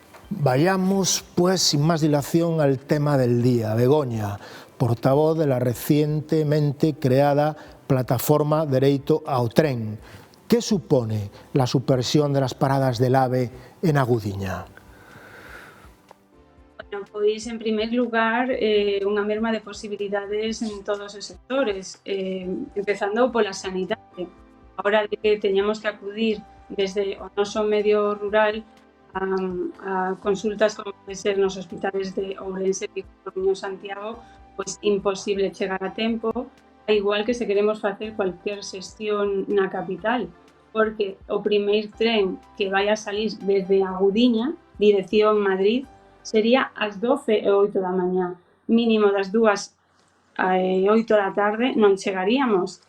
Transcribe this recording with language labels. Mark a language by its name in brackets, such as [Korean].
[Spanish] Vayamos, pues, sin más dilación al tema del día. Begoña, portavoz de la recientemente creada plataforma Dereito ao Tren. ¿Qué supone la supresión de las paradas del AVE en Agudiña? [Galician] Bueno, pois, en primer lugar, unha merma de posibilidades en todos os sectores, empezando pola sanidade. Ahora de que teñamos que acudir desde o noso medio rural a consultas como pode ser nos hospitales de Ourense, Vigo, Coruña, Santiago, pois imposible chegar a tempo, a igual que se queremos facer cualquier xestión na capital, porque o primeiro tren que vai a salir desde Agudiña, dirección Madrid, sería ás 12:08 da mañá, mínimo das 2 8 da tarde non chegaríamos.